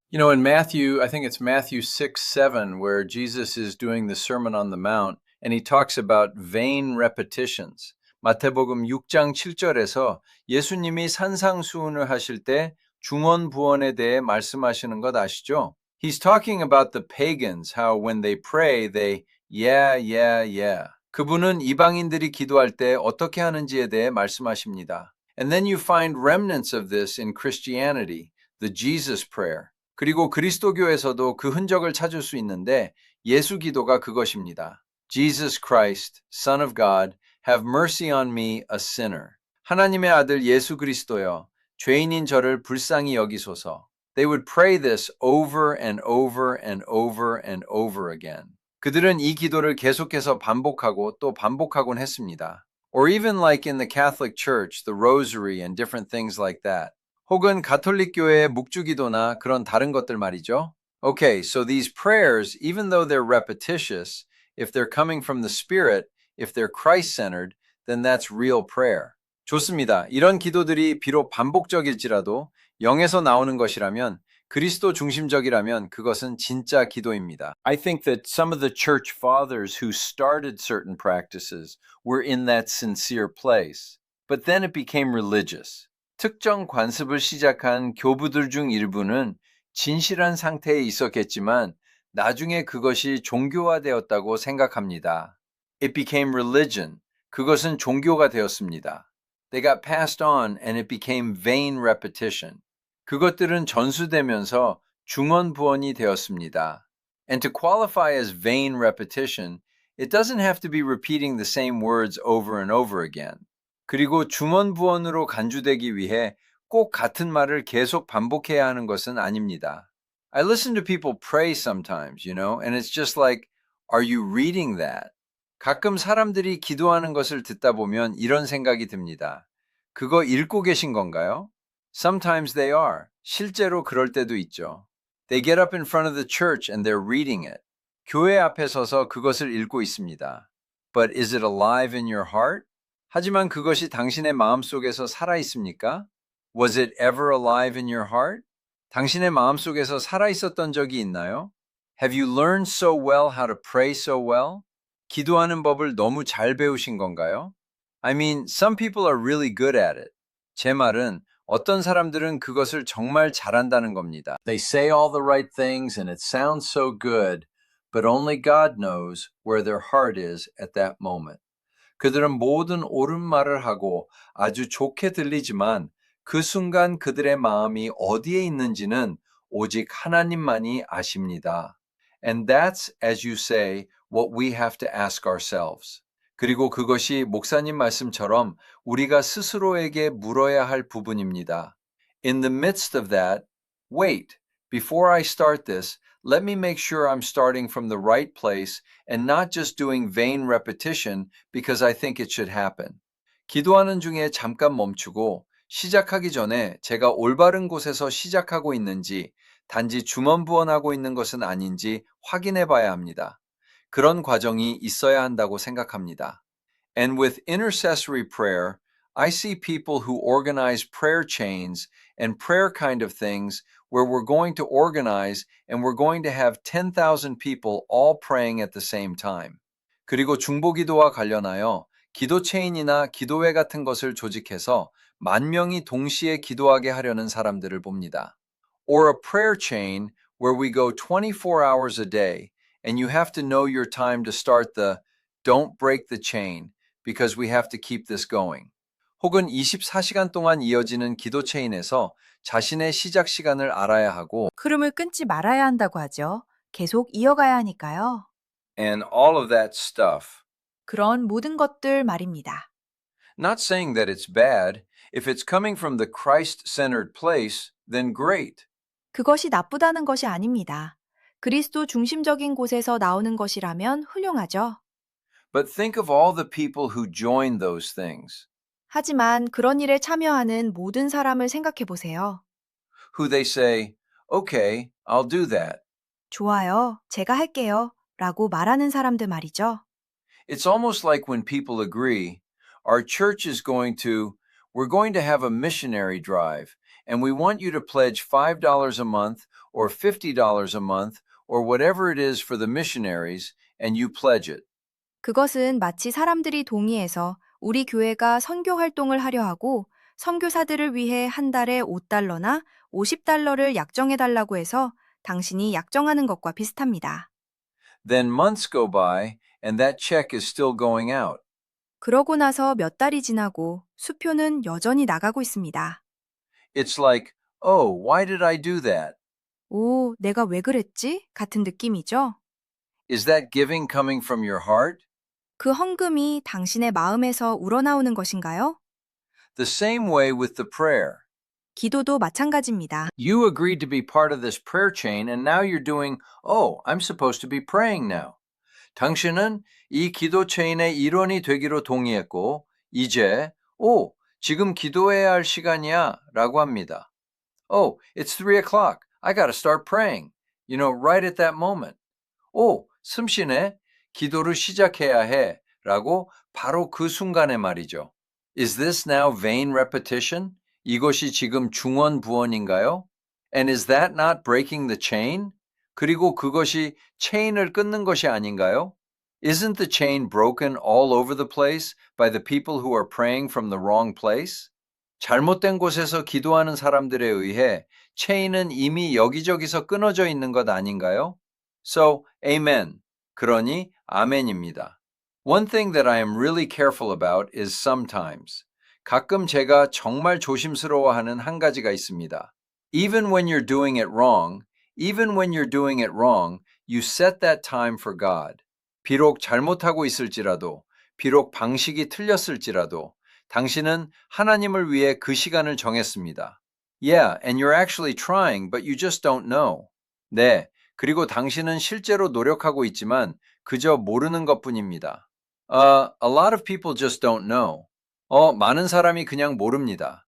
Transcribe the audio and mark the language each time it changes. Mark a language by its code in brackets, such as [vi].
[en] You know, in Matthew, I think it's Matthew 6, 7, where Jesus is doing the Sermon on the Mount, and he talks about vain repetitions. [ko] 마태복음 6장 7절에서 예수님이 산상수훈을 하실 때 중언부언에 대해 말씀하시는 것 아시죠? [en] He's talking about the pagans, how when they pray, they yeah, yeah, yeah. [ko] 그분은 이방인들이 기도할 때 어떻게 하는지에 대해 말씀하십니다. [en] And then you find remnants of this in Christianity, the Jesus prayer. [ko] 그리고 그리스도교에서도 그 흔적을 찾을 수 있는데 예수 기도가 그것입니다. [en] Jesus Christ, Son of God, have mercy on me, a sinner. [ko] 하나님의 아들 예수 그리스도여, 죄인인 저를 불쌍히 여기소서. [en] They would pray this over and over and over and over again. [ko] 그들은 이 기도를 계속해서 반복하고 또 반복하곤 했습니다. [en] Or even like in the Catholic Church, the rosary and different things like that. [ko] 혹은 가톨릭 교회의 묵주기도나 그런 다른 것들 말이죠. [en] Okay, so these prayers, even though they're repetitious, if they're coming from the Spirit, if they're Christ-centered, then that's real prayer. [ko] 좋습니다. 이런 기도들이 비록 반복적일지라도 영에서 나오는 것이라면 그리스도 중심적이라면 그것은 진짜 기도입니다. [en] I think that some of the church fathers who started certain practices were in that sincere place, but then it became religious. [ko] 특정 관습을 시작한 교부들 중 일부는 진실한 상태에 있었겠지만 나중에 그것이 종교화되었다고 생각합니다. [en] It became religion. [ko] 그것은 종교가 되었습니다. [en] They got passed on and it became vain repetition. [ko] 그것들은 전수되면서 중언부언이 되었습니다. [en] And to qualify as vain repetition, it doesn't have to be repeating the same words over and over again. [ko] 그리고 중언부언으로 간주되기 위해 꼭 같은 말을 계속 반복해야 하는 것은 아닙니다. [en] I listen to people pray sometimes, and it's just like, are you reading that? [ko] 가끔 사람들이 기도하는 것을 듣다 보면 이런 생각이 듭니다. 그거 읽고 계신 건가요? [en] Sometimes they are. [ko] 실제로 그럴 때도 있죠. [en] They get up in front of the church and they're reading it. [ko] 교회 앞에 서서 그것을 읽고 있습니다. [en] But is it alive in your heart? [ko] 하지만 그것이 당신의 마음속에서 살아 있습니까? [en] Was it ever alive in your heart? [ko] 당신의 마음속에서 살아 있었던 적이 있나요? [en] Have you learned so well how to pray so well? [ko] 기도하는 법을 너무 잘 배우신 건가요? [en] I mean, some people are really good at it. [ko] 제 말은 어떤 사람들은 그것을 정말 잘한다는 겁니다. [en] They say all the right things and it sounds so good, but only God knows where their heart is at that moment. [ko] 그들은 모든 옳은 말을 하고 아주 좋게 들리지만 그 순간 그들의 마음이 어디에 있는지는 오직 하나님만이 아십니다. [en] And that's, as you say, what we have to ask ourselves. [ko] 그리고 그것이 목사님 말씀처럼 우리가 스스로에게 물어야 할 부분입니다. [en] In the midst of that, wait, before I start this, let me make sure I'm starting from the right place and not just doing vain repetition because I think it should happen. [ko] 기도하는 중에 잠깐 멈추고 시작하기 전에 제가 올바른 곳에서 시작하고 있는지 단지 중언부언하고 있는 것은 아닌지 확인해 봐야 합니다. 그런 과정이 있어야 한다고 생각합니다. [en] And with intercessory prayer, I see people who organize prayer chains and prayer kind of things where we're going to organize and we're going to have 10,000 people all praying at the same time. [ko] 그리고 중보기도와 관련하여 기도 체인이나 기도회 같은 것을 조직해서 10,000명이 동시에 기도하게 하려는 사람들을 봅니다. [en] Or a prayer chain where we go 24 hours a day and you have to know your time to start the don't break the chain because we have to keep this going. [ko] 혹은 24시간 동안 이어지는 기도 체인에서 자신의 시작 시간을 알아야 하고 흐름을 끊지 말아야 한다고 하죠. 계속 이어가야 하니까요. [en] and all of that stuff. [ko] 그런 모든 것들 말입니다. [en] Not saying that it's bad. If it's coming from the Christ-centered place, then great. [ko] 그것이 나쁘다는 것이 아닙니다. 그리스도 중심적인 곳에서 나오는 것이라면 훌륭하죠. [en] But think of all the people who join those things, [ko] 하지만 그런 일에 참여하는 모든 사람을 생각해 보세요. [en] who they say, okay, I'll do that. [ko] 좋아요. 제가 할게요. 라고 말하는 사람들 말이죠. [en] It's almost like when people agree, our church is we're going to have a missionary drive, and we want you to pledge $5 a month or $50 a month or whatever it is for the missionaries and you pledge it. [ko] 그것은 마치 사람들이 동의해서 우리 교회가 선교 활동을 하려 하고 선교사들을 위해 한 달에 $5나 $50를 약정해달라고 해서 당신이 약정하는 것과 비슷합니다. [en] Then months go by and that check is still going out. [ko] 그러고 나서 몇 달이 지나고 수표는 여전히 나가고 있습니다. [en] It's like, oh, why did I do that? [ko] 오, 내가 왜 그랬지? 같은 느낌이죠? [en] Is that giving coming from your heart? [ko] 그 헌금이 당신의 마음에서 우러나오는 것인가요? [en] The same way with the prayer. [ko] 기도도 마찬가지입니다. [en] You agreed to be part of this prayer chain and now you're doing, oh, I'm supposed to be praying now. [ko] 당신은 이 기도 체인의 일원이 되기로 동의했고, 이제, 오, 지금 기도해야 할 시간이야 라고 합니다. [en] Oh, it's 3 o'clock. I gotta start praying. You know, right at that moment. [ko] 오, 숨쉬네. 기도를 시작해야 해. 라고 바로 그 순간에 말이죠. [en] Is this now vain repetition? [ko] 이것이 지금 중언부언인가요? [en] And is that not breaking the chain? [ko] 그리고 그것이 체인을 끊는 것이 아닌가요? [en] Isn't the chain broken all over the place by the people who are praying from the wrong place? [ko] 잘못된 곳에서 기도하는 사람들에 의해 체인은 이미 여기저기서 끊어져 있는 것 아닌가요? [en] So, amen. [ko] 그러니 아멘입니다. [en] One thing that I am really careful about is sometimes. [ko] 가끔 제가 정말 조심스러워하는 한 가지가 있습니다. [en] Even when you're doing it wrong, you set that time for God. [ko] 비록 잘못하고 있을지라도, 비록 방식이 틀렸을지라도, 당신은 하나님을 위해 그 시간을 정했습니다. [en] Yeah, and you're actually trying, but you just don't know. [ko] 네, 그리고 당신은 실제로 노력하고 있지만 그저 모르는 것뿐입니다. [en] A lot of people just don't know. [ko] 많은 사람이 그냥 모릅니다.